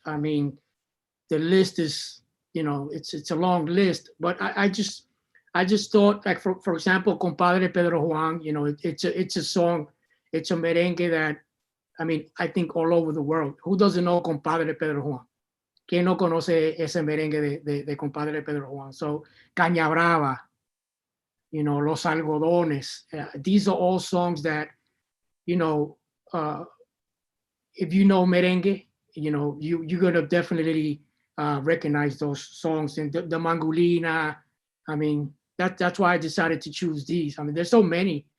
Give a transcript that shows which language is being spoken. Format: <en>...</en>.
<en>I mean, the list is, you know, it's a long list. But I just thought, like for example, Compadre Pedro Juan, you know, it's a song, it's a merengue that, I mean, I think all over the world. Who doesn't know Compadre Pedro Juan?</en> <es>¿Quién no conoce ese merengue de Compadre Pedro Juan?</es> <en>So Caña Brava, you know, Los Algodones. These are all songs that, you know, if you know merengue, you know, you're gonna definitely recognize those songs. And the Mangulina, I mean, that's why I decided to choose these. I mean, there's so many.</en>